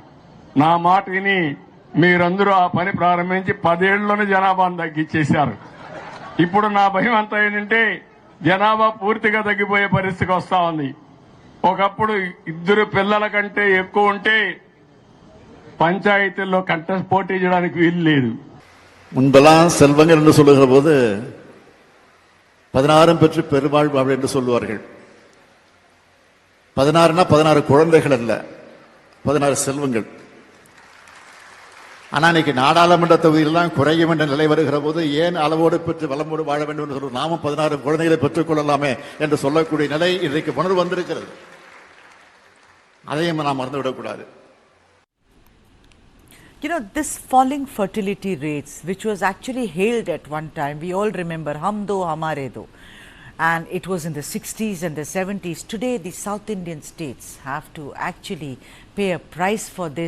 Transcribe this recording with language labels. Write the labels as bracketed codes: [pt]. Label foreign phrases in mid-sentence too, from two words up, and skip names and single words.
[te] నా మాట విని మీరందరూ ఆ పని ప్రారంభించి 10 ఏళ్లలోనే జనాభాను తగ్గించేశారు. ఇప్పుడు నా భయం అంతా ఏంటంటే జనాభా పూర్తిగా తగ్గిపోయే పరిస్థితికి వస్తా ఉంది. ఒకప్పుడు 2 పిల్లల కంటే ఎక్కువ ఉంటే పంచాయతీల్లో పోటీ చేయడానికి వీలు లేదు. [ta] முன்பெல்லாம் செல்வங்கள் என்று சொல்லுகிற போது 16 பெற்று பெருவாழ்வு என்று சொல்லுவார்கள். 16னா 16 குழந்தைகள் அல்ல, 16 செல்வங்கள். ஆனா இன்னைக்கு நாடாளுமன்ற தொகுதியெல்லாம் குறையும் என்ற நிலை வருகிற போது ஏன் அளவோடு பெற்று வளமோடு வாழ வேண்டும் என்று சொல்லுவோம். நாமும் 16 குழந்தைகளை பெற்றுக் கொள்ளலாமே என்று சொல்லக்கூடிய நிலை இன்றைக்கு உணர்வு வந்திருக்கிறது. அதையும் நாம் மறந்துவிடக்கூடாது. [en] You know, this falling fertility rates, which was actually hailed at one time, we all remember, [hi] हम दो हमारे दो, [en] and it was in the 60s and the 70s. Today, the South Indian states have to actually pay a price for this.